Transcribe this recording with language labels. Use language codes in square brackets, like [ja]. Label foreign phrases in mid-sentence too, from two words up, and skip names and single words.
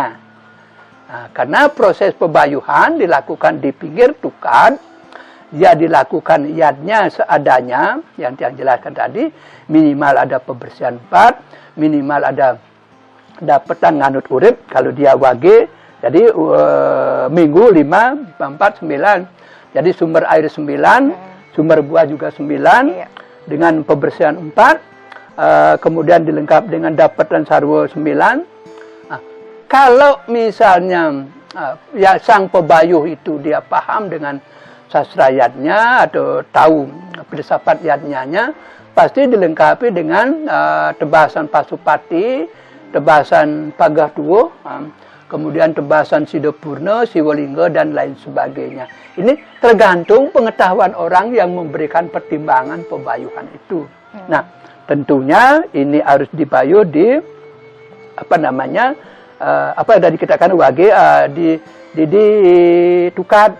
[id] Nah, karena proses pebayuhan dilakukan di pinggir tukad, dia dilakukan yadnya seadanya, yang jelaskan tadi, minimal ada pembersihan 4, minimal ada dapetan nganut urip, kalau dia wage, jadi minggu 5, 4, 9, jadi sumber air 9, sumber buah juga 9, dengan pembersihan 4, kemudian dilengkap dengan dapatan sarwa 9. Nah, kalau misalnya ya sang pebayuh itu dia paham dengan sastra yadnya atau tahu filsafat yadnya, pasti dilengkapi dengan tebasan pasupati, tebasan pagah tuwuh, kemudian tebasan sidopurna, siwalingga dan lain sebagainya. Ini tergantung pengetahuan orang yang memberikan pertimbangan pebayuhan itu. Nah, tentunya ini harus dibayuh di apa namanya? Apa yang tadi kita katakan wage di tukad.